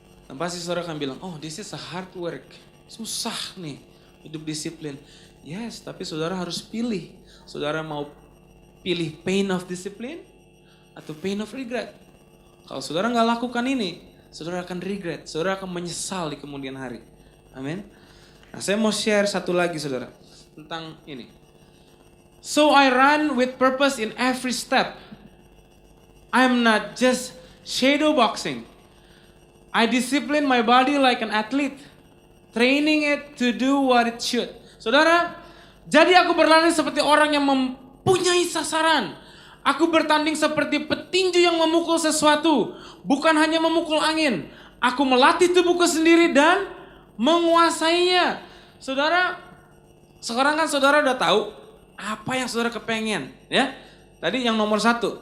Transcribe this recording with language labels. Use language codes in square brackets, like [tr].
[id] Dan pasti saudara akan bilang, [en] oh this is a hard work. [id] Susah nih hidup disiplin. [en] Yes, [id] tapi saudara harus pilih. Saudara mau pilih [en] pain of discipline [id] atau [en] pain of regret. [id] Kalau saudara nggak lakukan ini, saudara akan [en] regret. [id] Saudara akan menyesal di kemudian hari. Amin. Nah, saya mau share satu lagi saudara tentang ini. [en] So I run with purpose in every step. I'm not just shadow boxing. I discipline my body like an athlete, training it to do what it should. [id] Saudara, jadi aku berlari seperti orang yang mempunyai sasaran. Aku bertanding seperti petinju yang memukul sesuatu, bukan hanya memukul angin. Aku melatih tubuhku sendiri dan menguasainya. Saudara, sekarang kan saudara udah tahu apa yang saudara kepengen, ya. Tadi yang nomor 1.